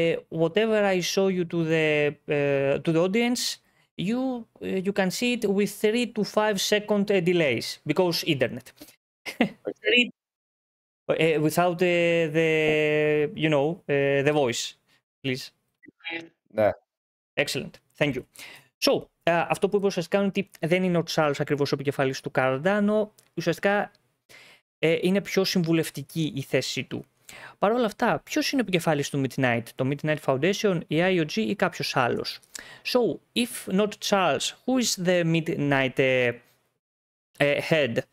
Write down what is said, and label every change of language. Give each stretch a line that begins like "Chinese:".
English: Whatever I show you to the audience, you can see it with 3 to 5 second delays, because internet. Without the voice, please.
Greek: Ναι.
English: Excellent. Thank you.
Greek: So, αυτό που είπε ουσιαστικά είναι ότι δεν είναι ο Charles ακριβώς ο επικεφαλής του Cardano. Ουσιαστικά είναι πιο συμβουλευτική η θέση του. Παρ' όλα αυτά, ποιος είναι ο επικεφαλής του Midnight? Το Midnight Foundation, η IOG ή κάποιος άλλος?
English: So, if not Charles, who is the Midnight head?